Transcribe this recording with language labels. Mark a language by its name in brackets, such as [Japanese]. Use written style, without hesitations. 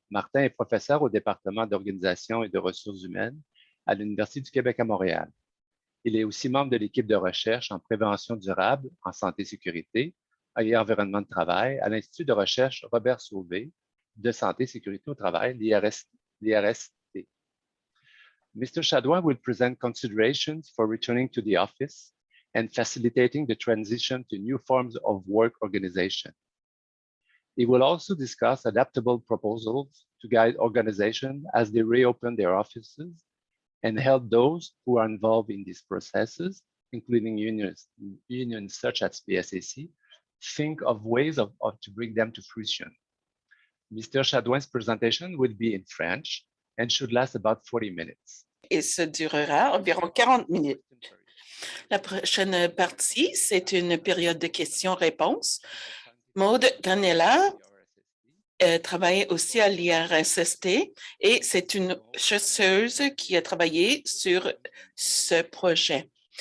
[French] Martin est professeur au département d'organisation et de ressources humaines à l'Université du Québec à Montréal. Il est aussi membre de l'équipe de recherche en prévention durable, en santé et sécurité et environnement de travail à l'Institut de recherche Robert Sauvé de santé et sécurité au travail, l'IRST. [English] Mr. Chadouin will present considerations for returning to the office and facilitating the transition to new forms of work organization. He will also discuss adaptable proposals to guide organizations as they reopen their offices and help those who are involved in these processes, including unions such as PSAC, think of ways to bring them to fruition. Mr. Chadouin's presentation will be in French and should last about 40 minutes. [French] Et ça durera environ 40 minutes. La prochaine partie, c'est une période de questions-réponses. Maude Granella travaille aussi à l'IRSST et c'est une chercheuse qui a travaillé sur ce projet.